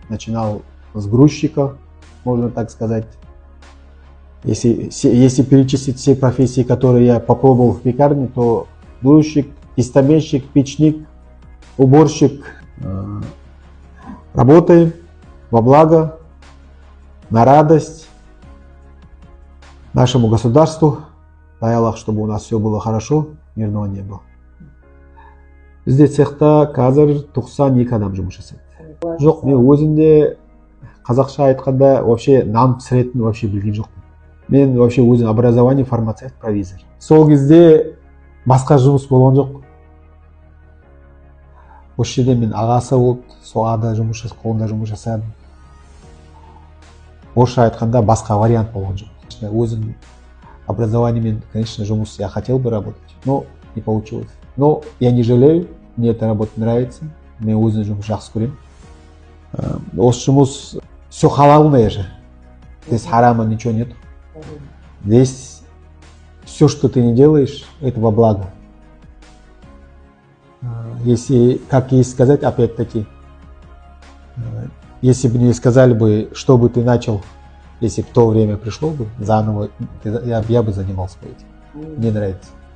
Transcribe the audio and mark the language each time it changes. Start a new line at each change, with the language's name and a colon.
Russian: Начинал с грузчика, можно так сказать. Если перечислить все профессии, которые я попробовал в пекарне, то грузчик, тестомесщик, печник, уборщик. Работаем во благо, на радость нашему государству. Дай Аллах, чтобы у нас все было хорошо, мирного неба.
Kazakh: Бізде цехта қазір 92 адам жұмыс жасайды. Жоқ, мен өзімде қазақша айтқанда вообще нан пісіретін вообще білген жоқпын. Мен вообще өзім образование фармацевт, провизор. Сол кезде басқа жұмыс болған жоқ. Осы жерде мен ағасы болып, соғада жұмыс жасап, қолында жұмыс жасадым. Орысша айтқанда басқа вариант болған жоқ. Өзім образованиемен,
Russian: конечно,
Kazakh: жұмыс
Russian: я хотел бы работать, но не получилось. Но я не жалею, мне эта работа нравится,
Kazakh: мен өзім жұмыс жақсы көремін. Осы жұмыс
Russian: все халалное же, здесь харама ничего нет. Здесь все, что ты не делаешь, это во благо. Если, как ей сказать, опять-таки, если бы мне сказали бы, что бы ты начал, если бы в то время пришло бы, заново, я бы занимался этим. Мне нравится.